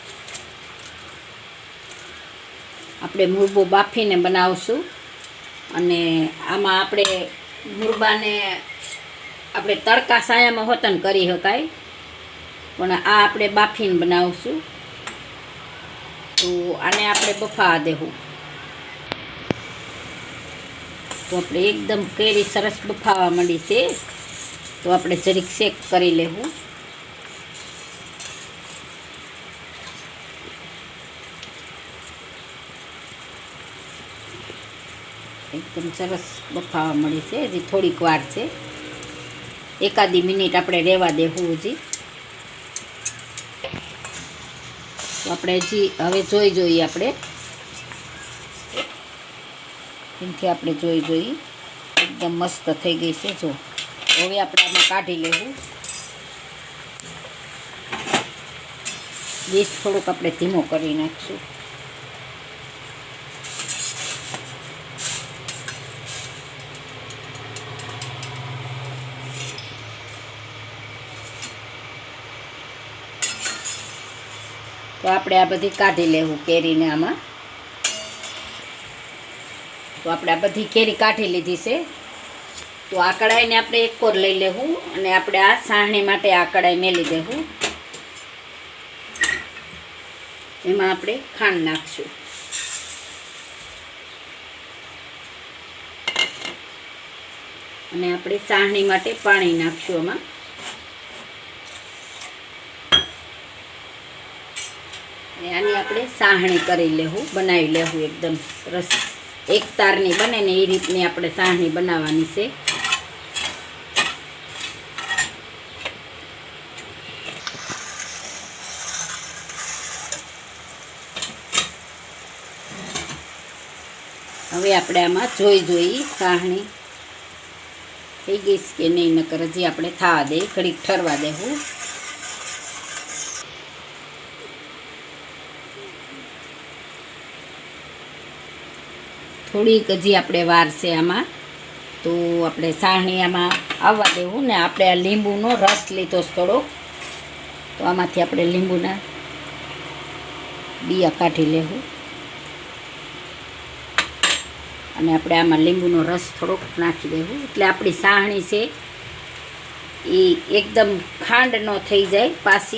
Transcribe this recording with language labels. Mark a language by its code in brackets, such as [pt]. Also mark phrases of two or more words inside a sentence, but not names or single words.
[gu] આપણે મુરબો બાફીને બનાવશું અને આમાં આપણે મુરબાને આપણે તડકા સાયામાં હોતન કરી શકાય, પણ આ આપણે બાફીને બનાવશું। તો આને આપણે બફાવા દેવું। તો આપણે એકદમ કેરી સરસ બફાવા માંડી છે। તો આપણે જરીક શેક કરી લેવું। એકદમ સરસ બફાવા મળી છે। હજી થોડીક વાર છે, એકાદી મિનિટ આપણે રેવા દેવું હજી। તો આપણે હજી હવે જોઈ જોઈ આપણે એમથી આપણે જોઈ જોઈ એકદમ મસ્ત થઈ ગઈ છે। જો હવે આપણે આમાં કાઢી લેવું। ગેસ થોડોક આપણે ધીમો કરી નાખશું। તો આપણે આ બધી કાઢી લેવું કેરીને આમાં। તો આપણે આ બધી કેરી કાઢી લીધી છે। તો આ કઢાઈને આપણે એક કોર લઈ લેવું અને આપણે આ સાહણી માટે આ કઢાઈ મેલી દેવું। એમાં આપણે ખાંડ નાખશું। અને આપણે સાહણી માટે પાણી નાખશું એમાં। આની આપણે સાહણી કરી લેવું, બનાવી લેવું। એકદમ સરસ એક તારની બને ને એ રીતની આપણે સાહણી બનાવવાની છે। હવે આપણે આમાં જોઈ જોઈ સાહણી થઈ ગઈ કે નહીં, નકર હજી આપણે થાવા દે, ઘડીક ઠરવા દેવું। થોડીક હજી આપણે વાર છે આમાં। તો આપણે સાહણી આમાં આવવા દેવું ને આપણે આ લીંબુનો રસ લીધો થોડો। તો આમાંથી આપણે લીંબુના બીયા કાઢી લેવું અને આપણે આમાં લીંબુનો રસ થોડોક નાખી દેવું, એટલે આપણી સાહણી છે એ એકદમ ખાંડ ન થઈ જાય પાછી।